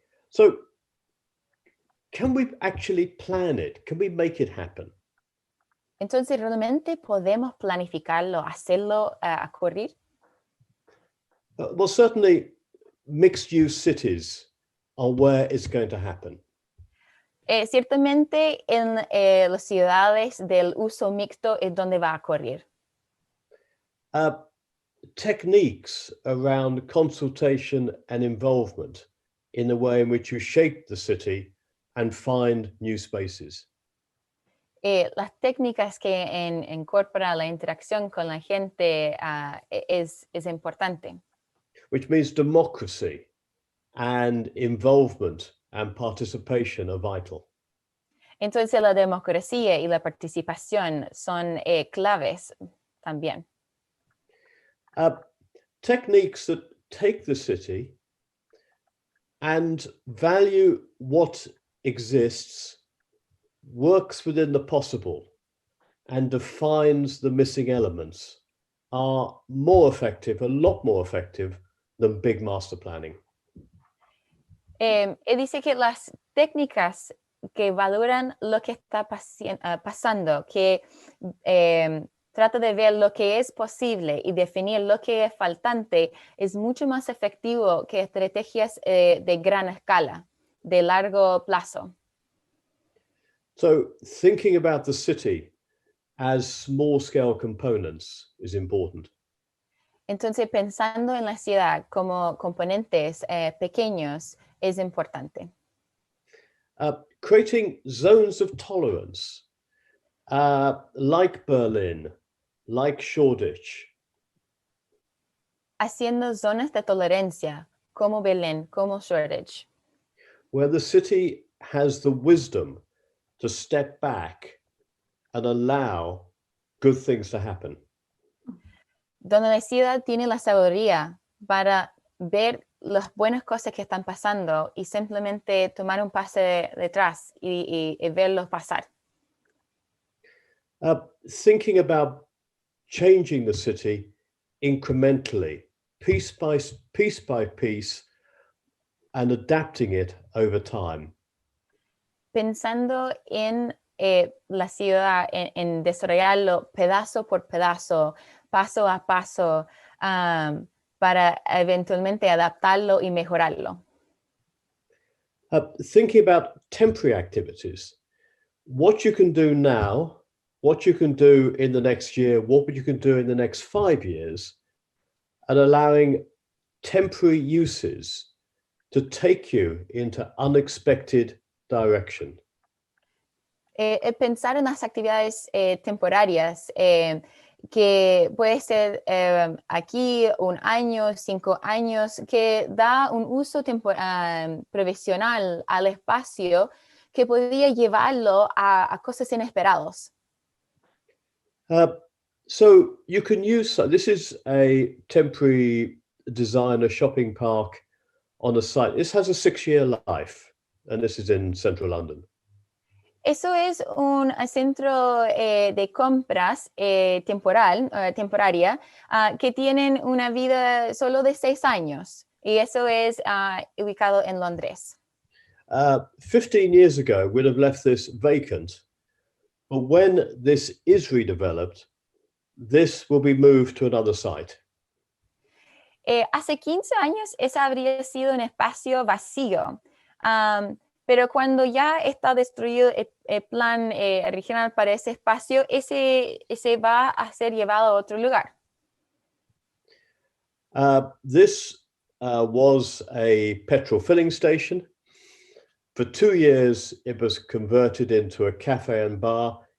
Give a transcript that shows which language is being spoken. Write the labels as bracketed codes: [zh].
[en] So, can we actually plan it? Can we make it happen? [es] Entonces, ¿realmente podemos planificarlo, hacerlo ocurrir? [en] Well, certainly mixed-use cities are where it's going to happen. [es] Ciertamente en las ciudades del uso mixto es donde va a ocurrir. [en] Techniques around consultation and involvement in the way in which you shape the city and find new spaces. [es] Las técnicas que incorporan la interacción con la gente es importante. [en] Which means democracy and involvement and participation are vital. [es] Entonces la democracia y la participación son claves también. [en] Techniques that take the city and value what exists, works within the possible, and defines the missing elements are more effective, a lot more effective than big master planning. [es] Dice que las técnicas que valoran lo que está pasando, que trata de ver lo que es posible y definir lo que es faltante, es mucho más efectivo que estrategias de gran escala, de largo plazo. [en] So thinking about the city as small-scale components is important. [es] Entonces, pensando en la ciudad como componentes pequeños es importante. [en] Creating zones of tolerance, like Berlin, like Shoreditch. [es] Haciendo zonas de tolerancia, como Berlín, como Shoreditch. [en] Where the city has the wisdom to step back and allow good things to happen. [es] Donde la ciudad tiene la sabiduría para ver las buenas cosas que están pasando y simplemente tomar un paso detrás y verlos pasar. [en] Thinking about changing the city incrementally, piece by piece, and adapting it over time. [es] Pensando en la ciudad, en desarrollarlo pedazo por pedazo, paso a paso, para eventualmente adaptarlo y mejorarlo. [en] Thinking about temporary activities, what you can do now, what you can do in the next year, what you can do in the next 5 years, and allowing temporary uses to take you into unexpected direction. [es] Pensar en las actividades temporarias que puede ser aquí 1 año, 5 años, que da un uso provisional al espacio que podría llevarlo a cosas inesperadas. [en] So you can use, this is a temporary design, a shopping park on a site. This has a 6-year life, and this is in central London. [es] Eso es un centro de compras temporaria que tienen una vida solo de 6 años y eso es ubicado en Londres. [en] 15 years ago, we'd have left this vacant, but when this is redeveloped, this will be moved to another site. [es] Hace 15 años ese habría sido un espacio vacío. Pero cuando ya está destruido el plan original para ese espacio, ese va a ser llevado a otro lugar. [en] This was a petrol filling station. For 2 years, it was converted into a cafe and bar.